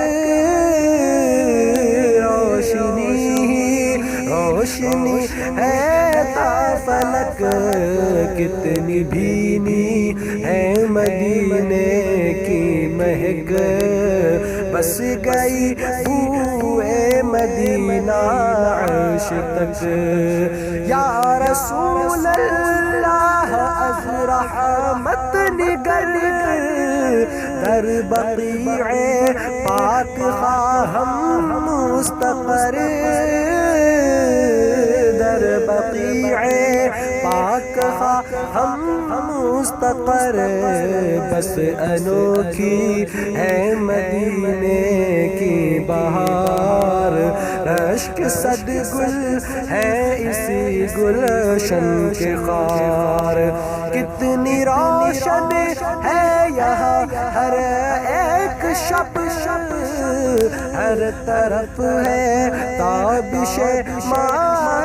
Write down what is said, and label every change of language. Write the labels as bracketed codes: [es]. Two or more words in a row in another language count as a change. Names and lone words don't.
[ur] روشنی ہی روشنی ہے تا فلک کتنی بھینی ہے مدینے کی مہک بس گئی بوئے مدینہ عرش تک [ar] یا رسول اللہ [fa] از رحمت نگر در بقیع پاک خواہم مستقر در بقیع پاک خواہم مستقر [ur] بس انوکھی ہے مدینے کی بہار رشک صد گل ہے اسی گلشن کے خار کتنی روشن ہے یہاں ہر ایک شب ہر طرف ہے تابش ماہ